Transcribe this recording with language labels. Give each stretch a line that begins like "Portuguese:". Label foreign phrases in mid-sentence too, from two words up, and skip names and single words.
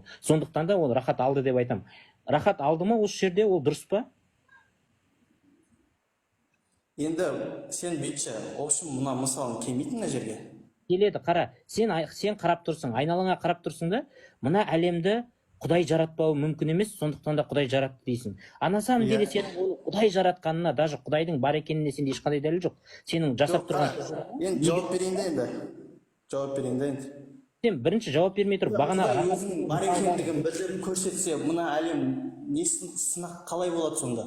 Kazakh: Сондықтан да ол Рахат алды деп айтамын. Рахат алды ма осы жерде, ол дұрыс па? Енді сен бүйтші, общем, мына мысалын келмейді мына жерге. Келеді, қара. Сен қарап тұрсың, айналаңа қарап тұрсың да, мына әлемді Құдай жаратпауы мүмкін емес, сондықтан да Құдай жаратты дейсің.
Russian: А на самом деле
Kazakh: сенің ол Құдай жаратқанына, даже Құдайдың бар екеніне сенде ешқандай дәлел жоқ. Сенің жасап тұрған енді жауап берейін де енді. Жауап берейін де енді. сен бірінші жауап бермей тұрып бағана Құдай өзінің бар екендігін білдіріп көрсетсе, мына әлем несін сынақ қалай болады сонда?